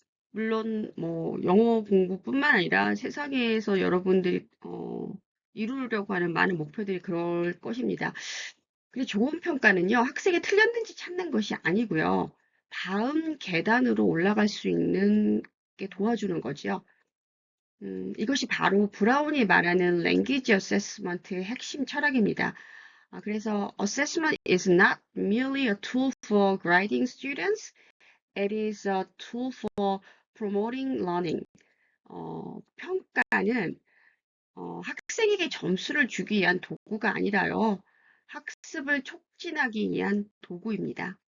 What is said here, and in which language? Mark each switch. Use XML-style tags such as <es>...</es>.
<ko>물론 뭐 영어 공부뿐만 아니라 세상에서 여러분들이 이루려고 하는 많은 목표들이 그럴 것입니다. 근데 좋은 평가는요, 학생이 틀렸는지 찾는 것이 아니고요. 다음 계단으로 올라갈 수 있는 게 도와주는 거죠. 이것이 바로 브라운이 말하는 language assessment의 핵심 철학입니다. 그래서</ko> <en>assessment is not merely a tool for grading students, it is a tool for promoting learning.</en> <ko>평가는 학생에게 점수를 주기 위한 도구가 아니라요. 학습을 촉진하기 위한 도구입니다.</ko>